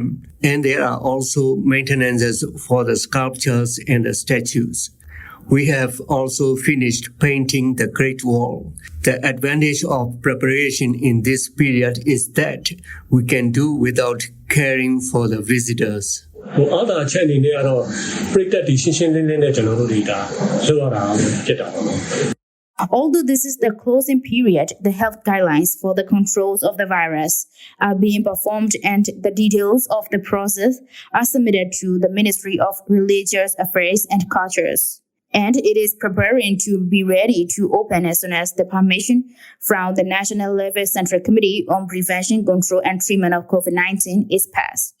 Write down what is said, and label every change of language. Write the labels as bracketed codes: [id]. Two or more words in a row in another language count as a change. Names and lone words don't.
[en] And there are also maintenances for the sculptures and the statues. We have also finished painting the Great Wall. The advantage of preparation in this period is that we can do without caring for the visitors. [my] ဟိုအားသာချက်အနေနဲ့ကတော့ပြိတ္တတွေရှင်းရှင်းလင်းလင်းနဲ့ကျွန်တော်တို့တွေဒါလုပ်ရတာဖြစ်တာပေါ့နော် [en] Although this is the closing period, the health guidelines for the controls of the virus are being performed and the details of the process are submitted to the Ministry of Religious Affairs and Cultures. And it is preparing to be ready to open as soon as the permission from the National Level Central Committee on Prevention, Control and Treatment of COVID-19 is passed.